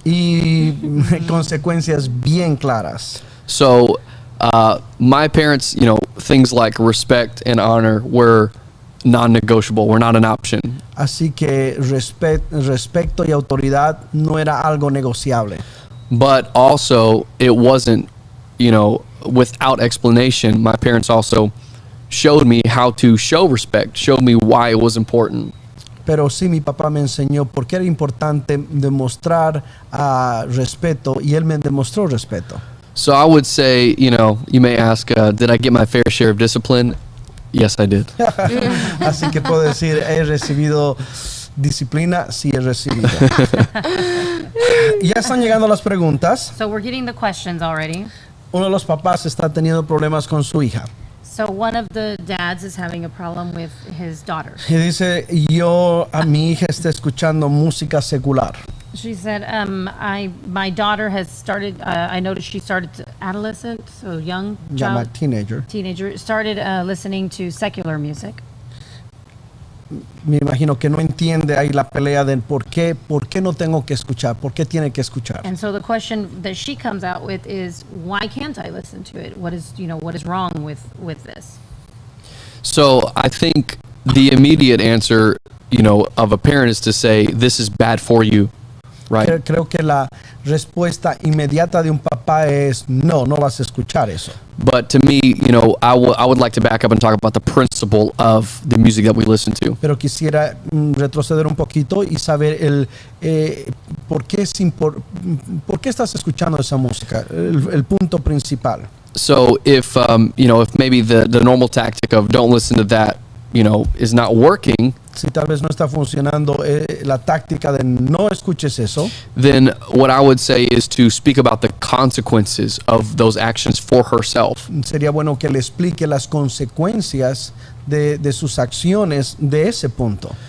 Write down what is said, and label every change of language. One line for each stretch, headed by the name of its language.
Spanish: Y consecuencias bien claras.
English: So my parents, things like respect and honor were non-negotiable, were not an option.
Spanish: Así que respeto y autoridad no era algo negociable.
English: But also, it wasn't, without explanation. My parents also showed me how to show respect, showed me why it was important.
Spanish: Pero sí, mi papá me enseñó por qué era importante demostrar respeto, y él me demostró respeto.
English: So I would say, you may ask, did I get my fair share of discipline? Yes, I did.
Spanish: Así que puedo decir, he recibido disciplina, sí he recibido. Ya están llegando las preguntas.
English: So we're getting the questions already.
Spanish: Uno de los papás está teniendo problemas con su hija.
English: So one of the dads is having a problem with his daughter.
Spanish: Y dice, a mi hija está escuchando música secular.
English: She said, my daughter has started, I noticed she started adolescent, so young child, teenager, started listening to secular music.
Spanish: Me imagino que no entiende ahí la pelea de por qué no tengo que escuchar, por qué tiene que escuchar.
English: And so the question that she comes out with is, why can't I listen to it? What is wrong with this? So I think the immediate answer, of a parent is to say, this is bad for you, right?
Spanish: Creo que la respuesta inmediata de un papá es, no vas a escuchar eso.
English: But to me, I would like to back up and talk about the principle of the music that we listen to.
Spanish: Pero quisiera retroceder un poquito y saber por qué estás escuchando esa música, el punto principal.
English: So if maybe the normal tactic of don't listen to that, is not working,
Spanish: si tal vez no está funcionando la táctica de no escuches eso,
English: then what I would say is to speak about the consequences of those actions for herself.
Spanish: Sería bueno que le explique las consecuencias de sus acciones de ese punto.